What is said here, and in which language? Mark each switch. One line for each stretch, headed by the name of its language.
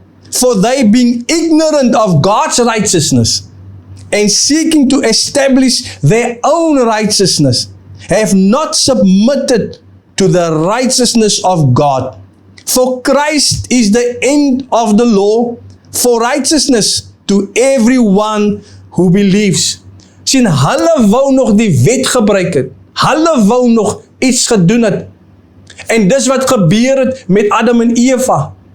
English: For they, being ignorant of God's righteousness, and seeking to establish their own righteousness, have not submitted to the righteousness of God. For Christ is the end of the law for righteousness to everyone who believes.
Afrikaans: Sien, hulle wou nog die wet gebruik het. Hulle wou nog iets gedoen het. En dis wat gebeur het met Adam en Eva.